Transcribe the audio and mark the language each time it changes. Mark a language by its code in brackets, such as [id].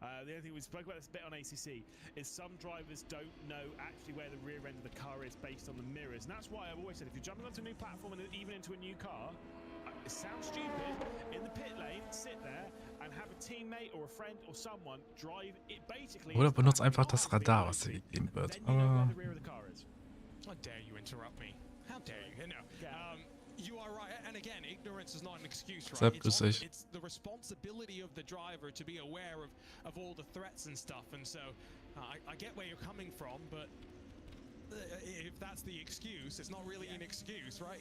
[en] The only thing we spoke about this bit on ACC is some drivers don't know actually where the rear end of the car is based on the mirrors, and that's why I've always said if you're jumping onto a new platform and even into a new car, it sounds stupid. In the pit lane, sit there and have a teammate or a friend or someone drive it basically. [de] Oder benutzt einfach das Radar, was dir gegeben wird. Aber [en] how dare you interrupt me? How dare you? No. You are right, and again, ignorance is not an excuse, right? It's the responsibility of the driver to be aware of all the threats and stuff, and so I get where you're coming from, but if that's the excuse, it's not really an excuse, right?